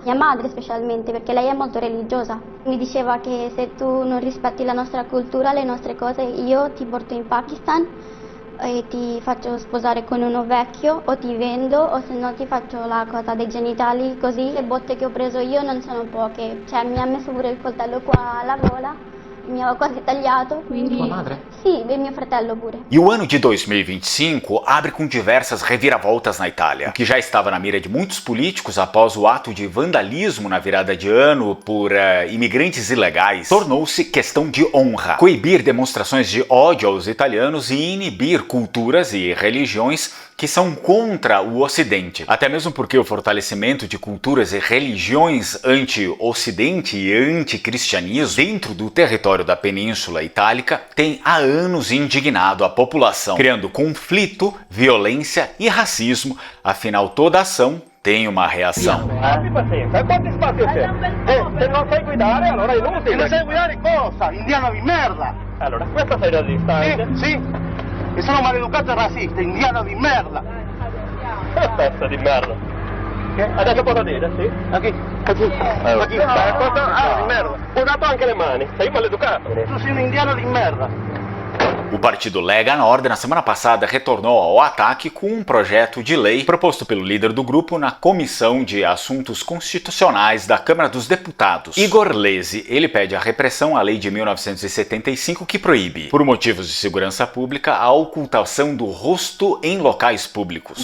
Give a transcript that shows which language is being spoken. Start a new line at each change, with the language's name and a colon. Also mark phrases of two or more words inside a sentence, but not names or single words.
Italian: Mia madre specialmente, perché lei è molto religiosa. Mi diceva che se tu non rispetti la nostra cultura, le nostre cose, io ti porto in Pakistan e ti faccio sposare con uno vecchio o ti vendo o se no ti faccio la cosa dei genitali così. Le botte che ho preso io non sono poche, cioè mi ha messo pure il coltello qua alla gola. Mi aveva quasi tagliato, quindi... Sua madre? Sì, e mio fratello pure.
Portuguese: E o ano de 2025 abre com diversas reviravoltas na Itália, o que já estava na mira de muitos políticos após o ato de vandalismo na virada de ano por imigrantes ilegais, tornou-se questão de honra. Coibir demonstrações de ódio aos italianos e inibir culturas e religiões que são contra o Ocidente. Até mesmo porque o fortalecimento de culturas e religiões anti-Ocidente e anti-cristianismo dentro do território da Península Itálica tem há anos indignado a população, criando conflito, violência e racismo. Afinal, toda ação tem uma reação.
Italian: Abbi pazienza, quanti spazi c'è? Se non sai guidare, allora è inutile. Non sai guidare cosa? Indiano di merda! Allora, questa sei razzista anche? Sì, e sono maleducato e razzista, indiano di merda! Pezzo di merda! Adesso posso dire, sì?
Spanish: Aquí, aquí, aquí.
Italian: Di merda! Ho dato anche le mani, sei maleducato! Tu sei un indiano di merda!
Portuguese: O partido Lega Nord, na semana passada, retornou ao ataque com um projeto de lei proposto pelo líder do grupo na Comissão de Assuntos Constitucionais da Câmara dos Deputados. Igor Lesi, ele pede a repressão à lei de 1975 que proíbe, por motivos de segurança pública, a ocultação do rosto em locais públicos.